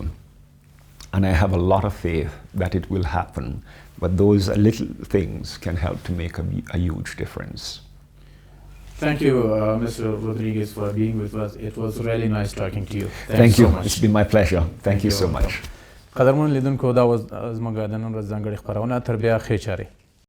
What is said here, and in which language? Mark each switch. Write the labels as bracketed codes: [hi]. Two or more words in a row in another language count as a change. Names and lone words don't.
[en] And I have a lot of faith that it will happen. But those little things can help to make a huge difference. Thank you, Mr. Rodriguez, for being with us. It was really nice talking to you. Thank you. So much. It's been my pleasure. Thank you so much. [ps] قدرمن لیدونکو دا زموږ د نن ورځ ځانګړې خپرونه تر بیا ښې چارې.